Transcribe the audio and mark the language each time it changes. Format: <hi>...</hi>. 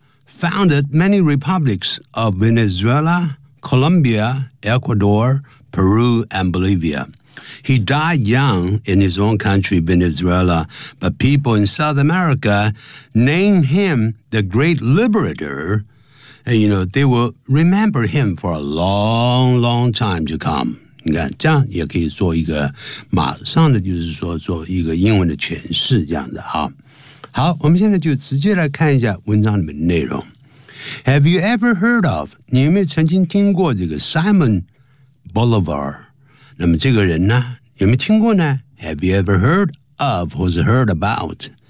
<en>Founded many republics of Venezuela, Colombia, Ecuador, Peru, and Bolivia. He died young in his own country, Venezuela, but people in South America named him the Great Liberator. And, you know, they will remember him for a long, long time to come.</en> <zh>你看，这样也可以做一个马上的，就是说做一个英文的诠释这样的啊。好，我们现在就直接来看一下文章里面的内容。</zh> <en>Have you ever heard of,</en> <zh>你有没有曾经听过这个 Simon Bolivar? 那么这个人呢，有没有听过呢？</zh> <en>Have you ever heard of,</en> <zh>或是</zh> <en>heard about?</en>